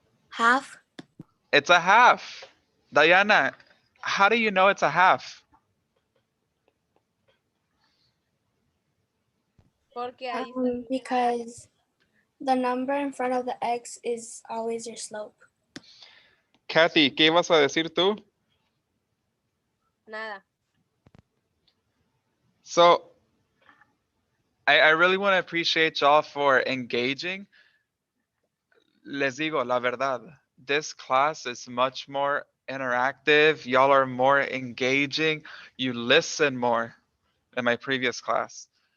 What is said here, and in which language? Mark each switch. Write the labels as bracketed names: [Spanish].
[English] Half. It's a half. Diana, how do you know it's a half? [Spanish] Porque ahí está. [English] Because the number in front of the x is always your slope. [Spanish] Kathy, ¿qué ibas a decir tú? Nada. [English] So I really want to appreciate y'all for engaging. [Spanish] Les digo, la verdad, [English] this class is much more interactive. Y'all are more engaging. You listen more than my previous class.